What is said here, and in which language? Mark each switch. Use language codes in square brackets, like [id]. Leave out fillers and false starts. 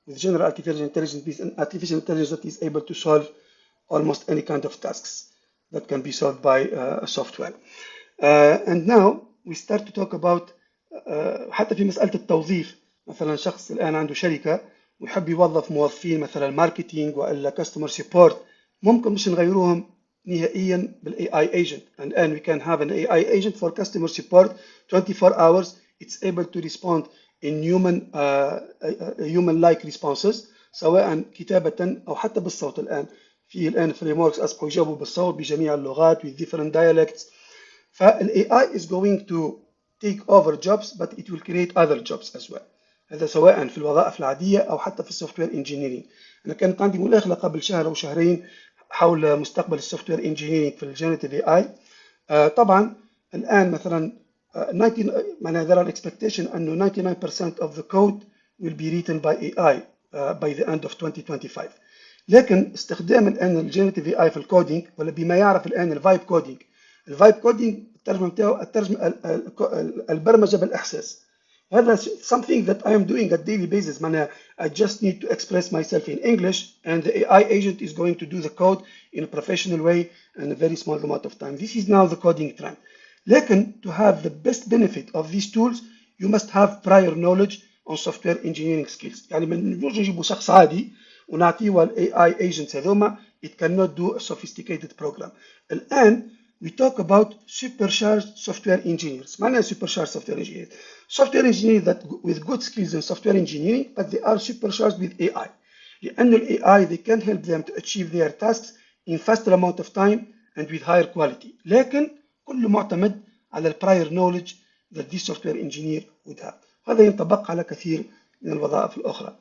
[en] With general artificial intelligence, is an artificial intelligence that is able to solve almost any kind of tasks that can be solved by a software. And now we start to talk about [ar] حتى في مسألة التوظيف. مثلا شخص الآن عنده شركة ويحب يوظف موظفين مثلا ماركتينج ولا كاستمر سبورت، ممكن مش نغيروهم نهائيا بالاي اي ايجنت. [en] and we can have an AI agent for customer support 24 hours. It's able to respond in human like responses [ar] سواء كتابة أو حتى بالصوت. الآن فريم وركس أصبحوا يجاوبوا بالصوت بجميع اللغات [en] with different dialects. فال AI is going to take over jobs but it will create other jobs as well. [ar] هذا سواء في الوظائف العادية أو حتى في السوفت وير انجينيرينج. أنا كانت عندي مداخلة قبل شهر أو شهرين حول مستقبل السوفت وير انجينيرينج في الجينيريتيف اي اي. طبعا الآن مثلا 19 معناها [en] there are expectation أنه 99% of the code will be written by AI by the end of 2025. [ar] لكن استخدام الآن الجينيريتيف اي اي في الكودينج ولا بما يعرف الآن الفايب كودينج. الفايب كودينج الترجمة بتاعه البرمجة بالإحساس. [en] هذا something that I am doing at daily basis. معناها I just need to express myself in English and the AI agent is going to do the code in a professional way in a very small amount of time. This is now the coding trend. لكن to have the best benefit of these tools you must have prior knowledge on software engineering skills. [ar] يعني ما نجوش نجيبوا شخص عادي ونعطيه ال AI agents هذوما [en] it cannot do a sophisticated program. الآن we talk about supercharged software engineers. معناها supercharged software engineers. Software engineers that with good skills in software engineering but they are supercharged with AI. لأن ال AI they can help them to achieve their tasks in faster amount of time and with higher quality. [ar] لكن كله معتمد على ال [en] prior knowledge that this software engineer would have. [ar] هذا ينطبق على كثير من الوظائف الأخرى.